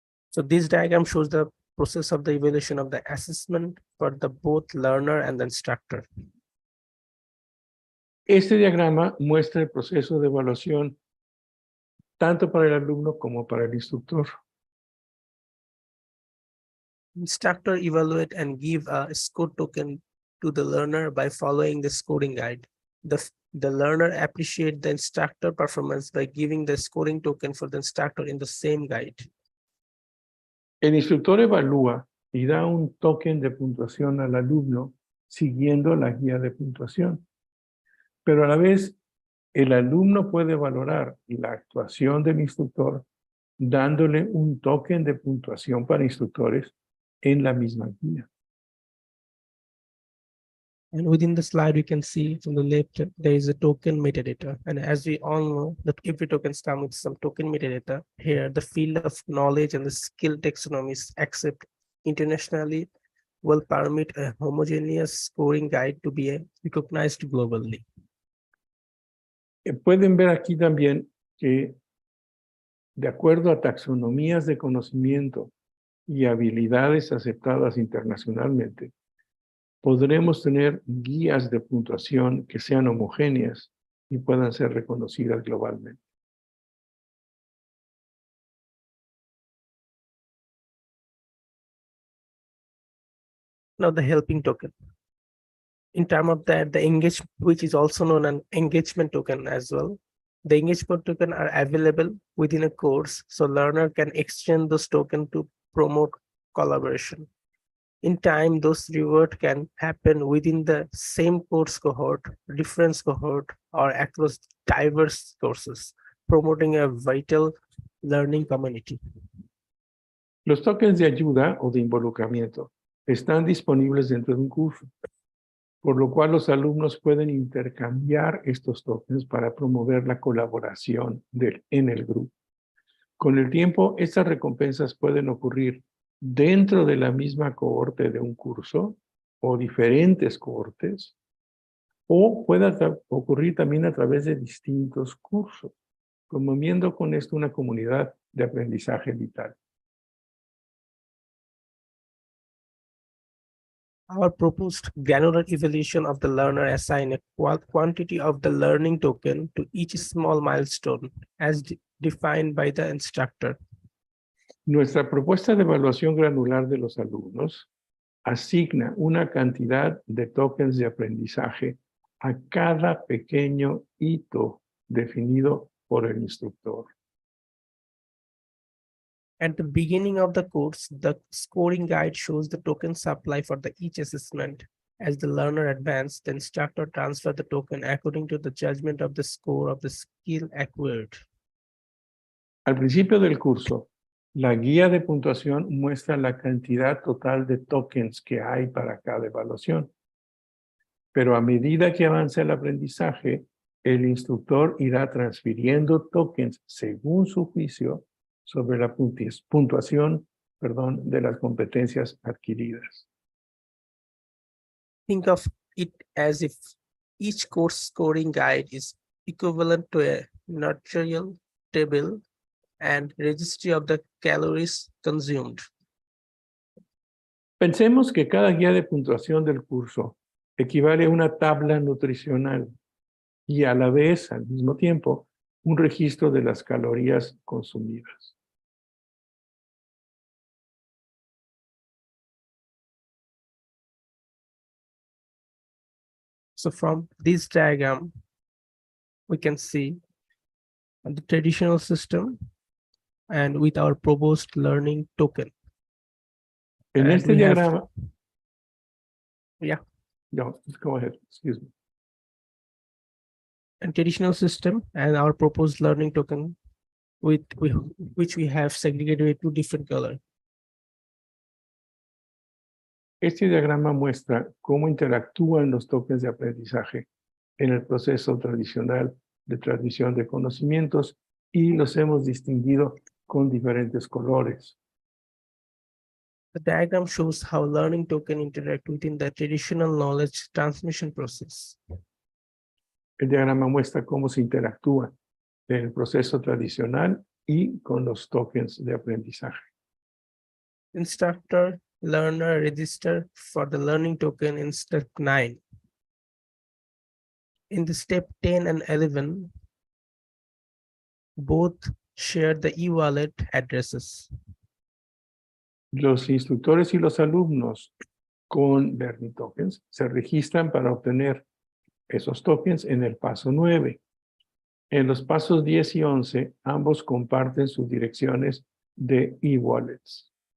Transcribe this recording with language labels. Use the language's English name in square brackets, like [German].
[English] So this diagram shows the process of the evaluation of the assessment for the both learner and the instructor. [Spanish] Este diagrama muestra el proceso de evaluación tanto para el alumno como para el instructor. [English] Instructor evaluate and give a score token to the learner by following the scoring guide. The learner appreciate the instructor performance by giving the scoring token for the instructor in the same guide. [Spanish] El instructor evalúa y da un token de puntuación al alumno siguiendo la guía de puntuación. Pero a la vez, el alumno puede valorar la actuación del instructor dándole un token de puntuación para instructores en la misma guía. [English] And within the slide, we can see from the left, there is a token metadata. And as we all know that every token comes with some token metadata. Here, the field of knowledge and the skill taxonomies accept internationally will permit a homogeneous scoring guide to be recognized globally. [Spanish] Pueden ver aquí también que de acuerdo a taxonomías de conocimiento y habilidades aceptadas internacionalmente, podremos tener guías de puntuación que sean homogéneas y puedan ser reconocidas globalmente. [English] Now the helping token. In terms of that, the engage, which is also known as engagement token as well. The engagement token are available within a course, so learner can exchange those tokens to promote collaboration. In time, those rewards can happen within the same course cohort, different cohort, or across diverse courses, promoting a vital learning community. [Spanish] Los tokens de ayuda o de involucramiento están disponibles dentro de un curso, por lo cual los alumnos pueden intercambiar estos tokens para promover la colaboración en el grupo. Con el tiempo, estas recompensas pueden ocurrir dentro de la misma cohorte de un curso o diferentes cohortes, o puede ocurrir también a través de distintos cursos, promoviendo con esto una comunidad de aprendizaje vital. [English] Our proposed granular evaluation of the learner assign a quantity of the learning token to each small milestone as defined by the instructor. [Spanish] Nuestra propuesta de evaluación granular de los alumnos asigna una cantidad de tokens de aprendizaje a cada pequeño hito definido por el instructor. [English] At the beginning of the course, the scoring guide shows the token supply for each assessment. As the learner advances, the instructor transfers the token according to the judgment of the score of the skill acquired. [Spanish] Al principio del curso, la guía de puntuación muestra la cantidad total de tokens que hay para cada evaluación. Pero a medida que avanza el aprendizaje, el instructor irá transfiriendo tokens según su juicio sobre la puntuación de las competencias adquiridas. [English] Think of it as if each course scoring guide is equivalent to a notarial table and registry of the calories consumed. [Spanish] Pensemos que cada guía de puntuación del curso equivale a una tabla nutricional y a la vez, al mismo tiempo, un registro de las calorías consumidas. [English] So from this diagram, we can see the traditional system and with our proposed learning token. [Spanish] En [English] And [Spanish] este [English] we have- [Spanish] diagrama... [English] Yeah. No, go ahead, excuse me. And traditional system and our proposed learning token which we have segregated with two different colors. [Spanish] Este diagrama muestra cómo interactúan los tokens de aprendizaje en el proceso tradicional de transmisión de conocimientos y los hemos distinguido con diferentes colores. [English] The diagram shows how learning token interact within the traditional knowledge transmission process. [Spanish] El diagrama muestra cómo se interactúa en el proceso tradicional y con los tokens de aprendizaje. [English] Instructor, learner register for the learning token in step 9. In the step 10 and 11, both share the e-wallet addresses. [Spanish] Los instructores y los alumnos con Learning Tokens se registran para obtener esos tokens en el paso 9. En los pasos 10 y 11, ambos comparten sus direcciones de e-wallets.